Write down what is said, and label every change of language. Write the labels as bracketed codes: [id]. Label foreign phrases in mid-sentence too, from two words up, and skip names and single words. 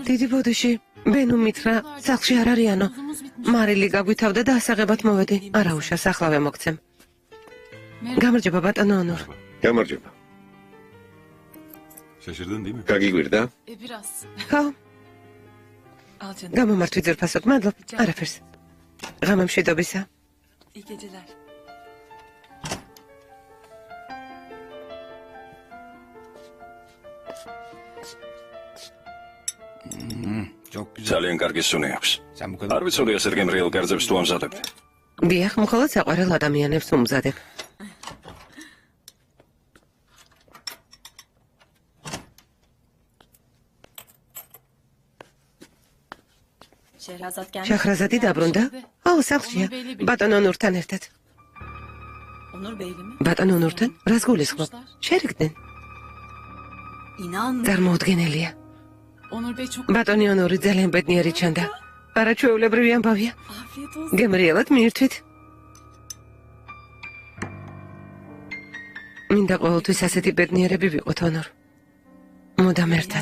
[ka] დიდი ბოდიში. ბენუ მითხრა, სახლში არ არიანო. მარილი გაგვითავდა და ასაღებად მოვედი. არა უშავს, ახლავე მოგცემ. გამარჯობა ბატონო ონურ. გამარჯობა. [tr] Şaşırdın değil mi? [ka] გაგიგვირდა? [tr] Biraz. [ka] ხო, [tr] Al canım. [ka] გამომართვი ძვირფასოდ, მადლობ. არაფერს. ღამემშვიდობისა. [tr] İyi geceler. [ka] ძალიან კარგი სუნი აქვს. არ ვიცოდი ასეთ გემრიელ კერძებს თუ ამზადებთ. დიახ, მხოლოდ საყვარელ ადამიანებს უმზადებ. შახრაზადი დაბრუნდა? აუ, სახლშია. ბატონ ონურთან ერთად. [tr] Onur Bey'le mi? [ka] ბატონ ონურთან? რას გულისხმობ? შერიგდნენ? [tr] İnan. [ka] წარმოუდგენელია. [tr] Onur Bey çok... [ka] ბატონი ონური ძალიან ბედნიერი ჩანდა. არაჩვეულებრივი ამბავია. [tr] Afiyet olsun. [ka] გემრიელად მიირთვით. მინდა ყოველთვის ასეთი ბედნიერები ვიყოთ, ონორ. მოდამ ერთად.